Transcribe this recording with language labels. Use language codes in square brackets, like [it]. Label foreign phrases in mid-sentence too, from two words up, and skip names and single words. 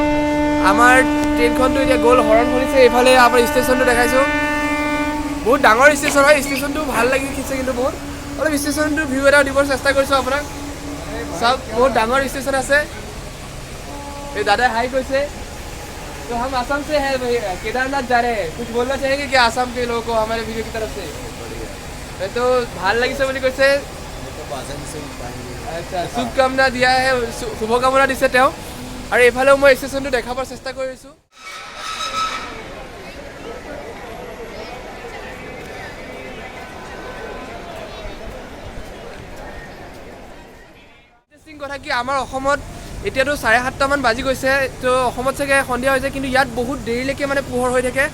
[as] আমাৰ ট্ৰেইনখনটো এতিয়া গ'ল, হৰণ শুনিছে, এইফালে আমাৰ ষ্টেচনটো দেখাইছোঁ, বহুত ডাঙৰ ষ্টেচন হয়, ষ্টেচনটো ভাল লাগিছে কিন্তু বহুত, অলপ ষ্টেচনটো ভিউ এটা দিবৰ চেষ্টা কৰিছোঁ আপোনাক, চাওক বহুত ডাঙৰ ষ্টেচন আছে। এই দাদাই হাই কৈছে। [hi] तो हम असम से हैं भाई, केदारनाथ जा रहे हैं, कुछ बोलना चाहेंगे कि आसाम के लोगों को हमारे वीडियो की तरफ से? [as] तो ভাল লাগিছে বুলি কৈছে। আচ্ছা, শুভকামনা দিয়া হে, শুভকামনা দিছে তেওঁ। আৰু এইফালেও মই ষ্টেচনটো দেখাবৰ চেষ্টা কৰিছোঁ। ইণ্টাৰেষ্টিং কথা কি আমাৰ অসমত এতিয়াতো 7:30মান বাজি গৈছে, তো অসমত চাগে সন্ধিয়া হৈছে, কিন্তু ইয়াত বহুত দেৰিলৈকে মানে পোহৰ হৈ থাকে।